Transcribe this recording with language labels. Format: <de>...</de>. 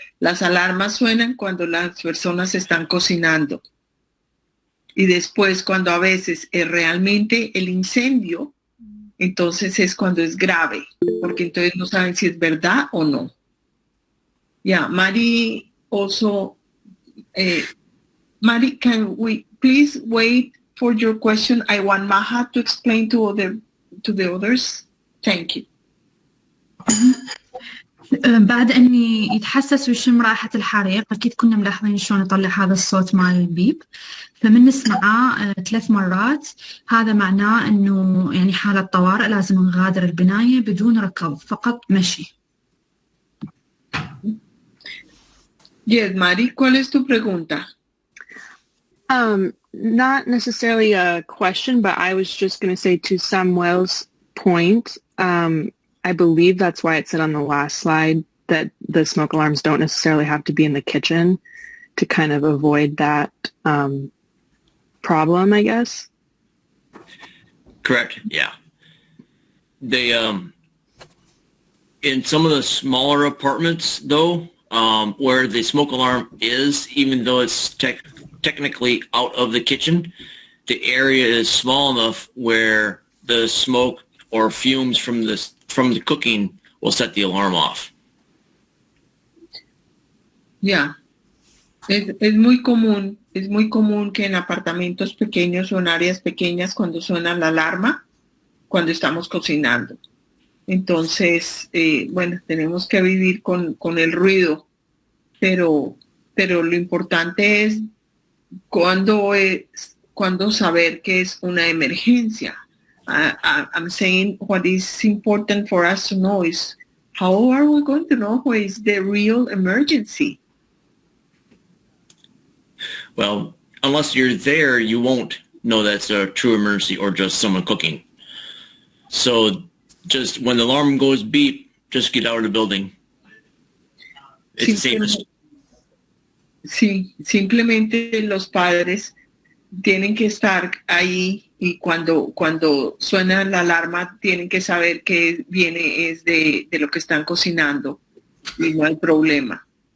<es>Las alarmas suenan cuando las personas están cocinando. Y después, cuando a veces es realmente el incendio, entonces es cuando es grave, porque entonces no saben si es verdad o no.</es> <en>Yeah, Mari also, Mari, can we please wait for your question? I want Maha to explain to the others. Thank you.</en> <ar>بعد أني يتحسس ويشم رائحة الحريق، أكيد كنا ملاحظين شلون يطلع هذا الصوت مال البيب، فمن نسمعه 3 مرات هذا معناه أنه يعني حالة طوارئ، لازم نغادر البناية بدون ركض، فقط مشي.</ar> <en>Yes,</en> <es>Mari, ¿cuál es tu pregunta?</es> <en>Not necessarily a question, but I was just going to say to Samuel's point, I believe that's why it said on the last slide that the smoke alarms don't necessarily have to be in the kitchen to kind of avoid that problem, I guess. Correct. Yeah. They in some of the smaller apartments, though, where the smoke alarm is, even though it's technically out of the kitchen, the area is small enough where the smoke or fumes from the cooking will set the alarm off. Yeah.</en> <es>Es muy común que en apartamentos pequeños o en áreas pequeñas cuando suena la alarma, cuando estamos cocinando. Entonces, bueno, tenemos que vivir con el ruido, pero lo importante es cuando saber que es una emergencia.</es> <en>I'm saying what is important for us to know is how are we going to know what is the real emergency? Well, unless you're there, you won't know that's a true emergency or just someone cooking. So just when the alarm goes beep, just get out of the building. It's the safest.</en> <es>Sí, simplemente los padres tienen que estar ahí y cuando suena la alarma tienen que saber que viene es de lo que están cocinando y no hay problema.</es>